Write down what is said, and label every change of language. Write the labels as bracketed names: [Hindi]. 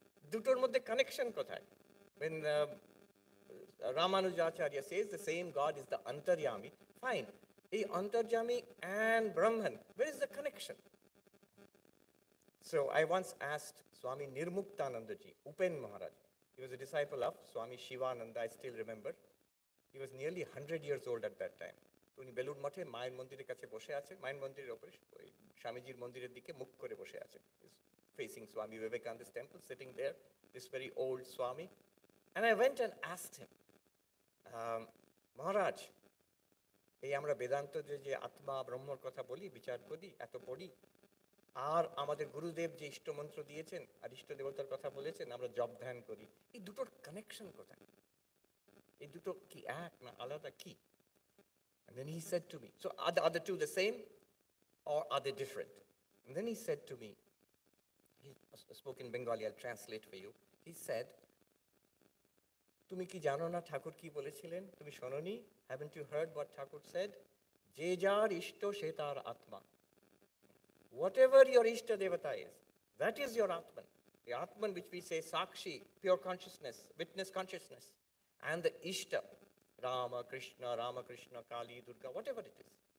[Bangla] Dutor moddhe connection kothay? [English] When Ramanujacharya says the same God is the Antaryami, fine. The Antaryami and Brahman, where is the connection? So I once asked Swami Nirmuktanandaji, Upen Maharaj. He was a disciple of Swami Shivananda, I still remember. He was nearly 100 years old at that time. [Bangla] উনি বেলুড় মঠে মায়ের মন্দিরের কাছে বসে আছেন, মায়ের মন্দিরের উপরে স্বামীজির মন্দিরের দিকে মুখ করে বসে আছেন, [English] facing Swami Vivekananda's temple, sitting there, this very old Swami. And I went and asked him, Maharaj, [Bangla] এই আমরা বেদান্ত যে আত্মা ব্রহ্মর কথা বলি, বিচার করি, এত পড়ি, আর আমাদের গুরুদেব যে ইষ্টমন্ত্র দিয়েছেন আর ইষ্ট দেবতার কথা বলেছেন, আমরা জপ ধ্যান করি, এই দুটোর কানেকশন কোথায়? এই দুটো কি এক না আলাদা কি? [English] And then he said to me, so are the two the same or are they different? And then he said to me, he spoke in Bengali, I'll translate for you. He said, [Bangla] তুমি কি জানো না ঠাকুর কি বলেছিলেন? তুমি শোনোনি? [English] Haven't you heard what Thakur said? [Bangla] যে যার ইষ্ট সে তার আত্মা. [English] Whatever your ishta devata is, that is your atman. The atman which we say sakshi, pure consciousness, witness consciousness, and the ishta, Ramakrishna, Kali, Durga, whatever it is.